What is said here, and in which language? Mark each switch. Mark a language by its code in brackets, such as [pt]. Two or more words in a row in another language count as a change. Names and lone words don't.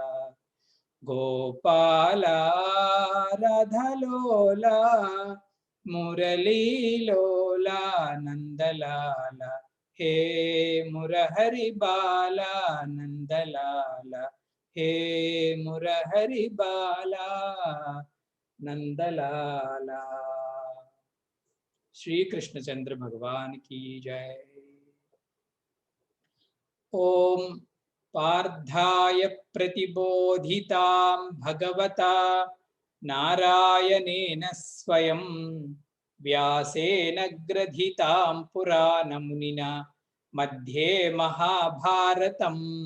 [sa] గోపాల రాధలోల మురళీలోల నందలాల హే మురహరి బాల నందలాల హే మురహరి బాల నందలాల। [hi] श्री कृष्णचंद्र भगवान की जय। [sa] ओम पार्थाय प्रतिबोधितां भगवता नारायणेन स्वयं व्यासेन ग्रथितां पुराणमुनिना मध्ये महाभारतम्